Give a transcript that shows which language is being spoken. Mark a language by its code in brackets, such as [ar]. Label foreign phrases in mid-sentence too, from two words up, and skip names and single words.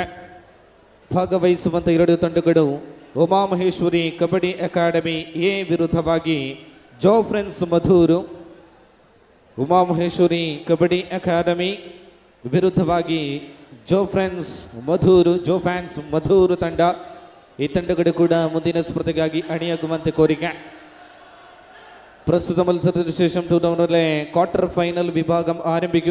[kn] ಭಾಗವಹಿಸುವಂಥ 2 ತಂಡಗಳು ಉಮಾಮಹೇಶ್ವರಿ ಕಬಡ್ಡಿ ಅಕಾಡೆಮಿ ಎ ವಿರುದ್ಧವಾಗಿ ಜೋಫ್ರೆನ್ಸ್ ಮಧೂರು. ಉಮಾಮಹೇಶ್ವರಿ ಕಬಡ್ಡಿ ಅಕಾಡೆಮಿ ವಿರುದ್ಧವಾಗಿ ಜೋಫ್ರೆನ್ಸ್ ಮಧೂರು ತಂಡ. ಈ ತಂಡಗಳು ಕೂಡ ಮುಂದಿನ ಸ್ಪರ್ಧೆಗಾಗಿ ಅಣಿಯಾಗುವಂತೆ ಕೋರಿಕೆ. [ml] പ്രസ്തുത മത്സരത്തിന് ശേഷം ടൂർണമെന്റിലെ ക്വാർട്ടർ ഫൈനൽ വിഭാഗം ആരംഭിക്കും.